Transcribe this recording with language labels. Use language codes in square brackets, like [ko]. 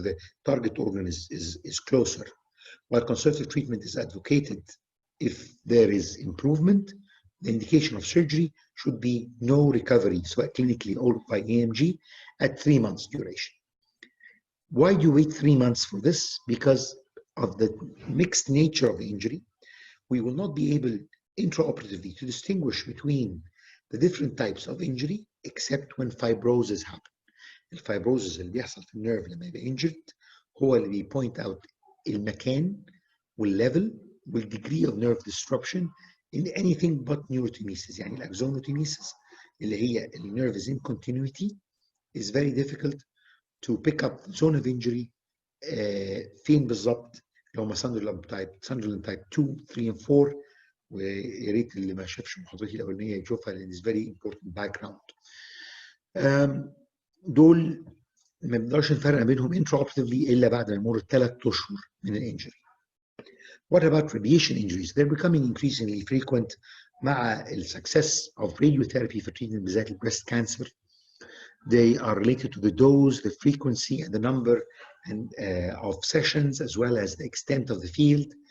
[en] The target organ is closer. While conservative treatment is advocated if there is improvement, the indication of surgery should be no recovery, so clinically or by EMG, at 3 months duration. Why do you wait 3 months for this? Because of the mixed nature of the injury. We will not be able intraoperatively to distinguish between the different types of injury except when fibrosis happen. [ar] الفايبروزس اللي بيحصل في النيرف لما يبقى injured هو اللي بيبوينت اوت المكان والليفل وال [en] degree of nerve disruption in anything but neurotomesis. [ar] يعني الاكزونوتوميسيس اللي هي النيرف [en] is in continuity is very difficult to pick up zone of injury [ar] فين بالظبط. لو ما ساندرلاند تايب 2 3 and 4 ويا ريت اللي ما شافش محاضرتي الاولانيه يشوفها لان [en] it's very important background. [ar] دول ما بنقدرش نفرق بينهم intraoperatively الا بعد ما يمر 3 اشهر من الانجري. [en] What about radiation injuries? They're becoming increasingly frequent [ar] مع ال [en] success of radiotherapy for treating [ar] بالذات [en] breast cancer. They are related to the dose, the frequency, and the number of sessions, as well as the extent of the field.